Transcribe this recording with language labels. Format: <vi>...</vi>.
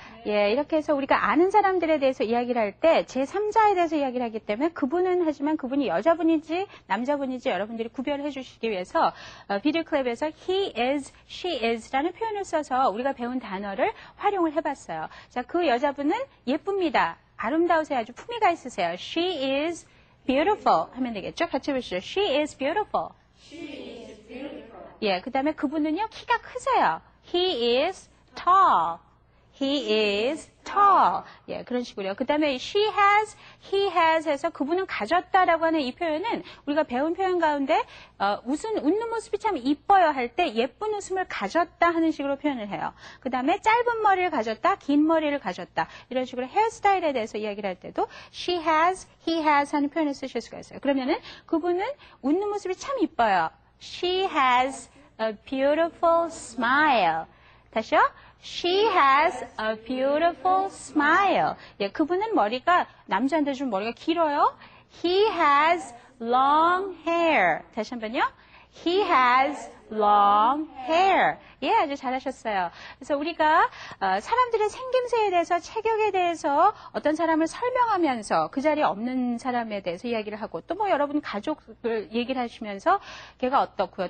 <ko>예, 이렇게 해서 우리가 아는 사람들에 대해서 이야기를 할 때 제3자에 대해서 이야기를 하기 때문에 그분은 하지만 그분이 여자분인지 남자분인지 여러분들이 구별을 해주시기 위해서 비디오 클립에서 he is, she is 라는 표현을 써서 우리가 배운 단어를 활용을 해봤어요. 자, 그 여자분은 예쁩니다. 아름다우세요. 아주 품위가 있으세요.</ko> <en>She is beautiful 하면 되겠죠? 같이 보시죠. She is beautiful.</en> <ko>예, 그 다음에 그분은요, 키가 크세요. He is tall. He is tall. 예, 그런 식으로요. 그 다음에 she has, he has 해서 그분은 가졌다라고 하는 이 표현은 우리가 배운 표현 가운데 웃는 모습이 참 이뻐요 할 때 예쁜 웃음을 가졌다 하는 식으로 표현을 해요. 그 다음에 짧은 머리를 가졌다, 긴 머리를 가졌다. 이런 식으로 헤어스타일에 대해서 이야기를 할 때도 she has, he has 하는 표현을 쓰실 수가 있어요. 그러면은 그분은 웃는 모습이 참 이뻐요.</ko> <en>She has a beautiful smile.</en> <ko>다시요.</ko> <en>She has a beautiful smile.</en> <ko>예, 그분은 머리가 남자한테 좀 머리가 길어요.</ko> <en>He has long hair. 다시 한번요. He has long hair. 예, 아주 잘하셨어요.</en> <ko>그래서 우리가 사람들의 생김새에 대해서, 체격에 대해서 어떤 사람을 설명하면서 그 자리에 없는 사람에 대해서 이야기를 하고 또 뭐 여러분 가족을 얘기를 하시면서 걔가 어떻고요.</ko>